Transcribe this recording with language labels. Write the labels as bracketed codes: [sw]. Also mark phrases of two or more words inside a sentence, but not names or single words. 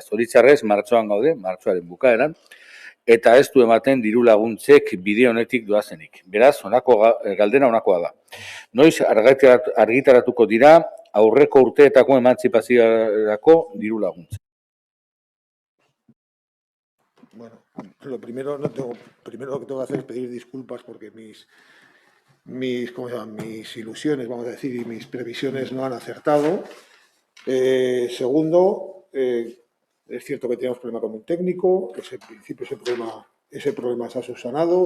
[eu] Zoritxarrez, martxoan gaude, martxoaren bukaeran, eta ez du ematen diru laguntzek bide honetik doazenik. Beraz, galdera honakoa da. Noiz argitaratuko dira aurreko urteetako emantzipaziorako diru laguntza? [es] Bueno, lo primero lo que tengo que hacer es pedir disculpas porque mis ilusiones, vamos a decir, y mis previsiones no han acertado. Segundo, es cierto que tenemos problema con un técnico, en principio ese problema se ha subsanado.